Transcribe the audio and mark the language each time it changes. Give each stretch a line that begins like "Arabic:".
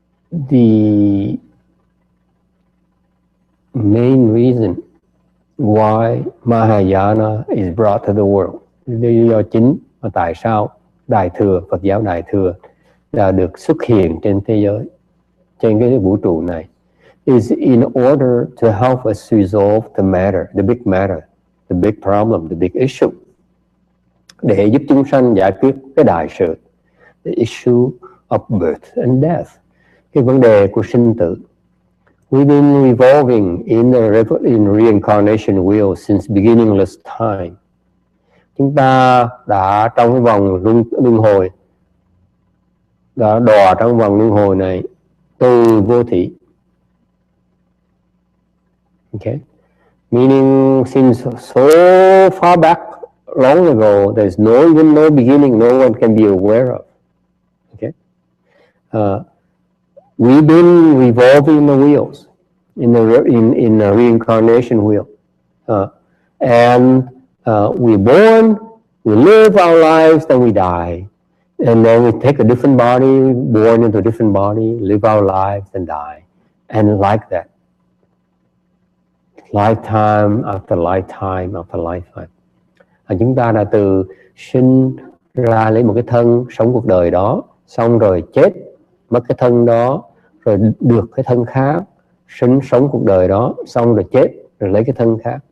English: The main reason why Mahayana is brought to the world,
Vietnamese: lý do chính mà tại sao Đại thừa, Phật giáo Đại thừa đã được xuất hiện trên thế giới, trên cái vũ trụ này,
English: is in order to help us resolve the matter, the big problem, the big issue.
Vietnamese: Để giúp chúng sanh giải quyết cái đại sự,
English: the issue of birth and death,
Vietnamese: cái vấn đề của sinh tử.
English: We've been revolving in reincarnation wheel since beginningless time.
Vietnamese: Chúng ta đã trong cái vòng luân hồi, đã đọa trong vòng luân hồi này từ vô thỉ.
English: Okay, meaning since so far back long ago. There's even no beginning. No one can be aware of. Okay. We've been revolving the wheels in a reincarnation wheel, and we're born, we live our lives, then we die, and then we take a different body, born into a different body, live our lives, and die, and like that, lifetime after lifetime after lifetime.
Vietnamese: Chúng ta đã từ sinh ra lấy một cái thân sống cuộc đời đó, xong rồi chết, mất cái thân đó, rồi được cái thân khác, sống cuộc đời đó, xong rồi chết, rồi lấy cái thân khác.